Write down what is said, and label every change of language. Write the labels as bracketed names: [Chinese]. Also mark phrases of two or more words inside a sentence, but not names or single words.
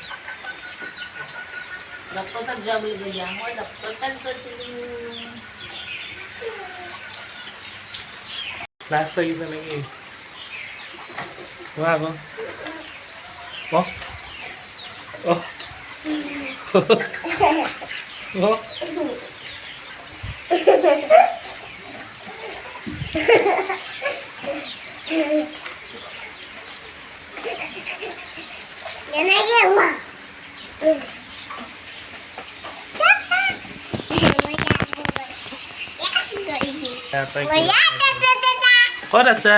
[Assamese] ডক্টৰ তাত যোৱা বুলি কৈছা, মই ডক্টৰ তাত গৈছিলোঁ। ক্লাছ লাগিছে নেকি? কোৱা আকৌ। অহ অহ অহ [Indonesian] Ini aja uang. [Assamese] ক'ত আছা?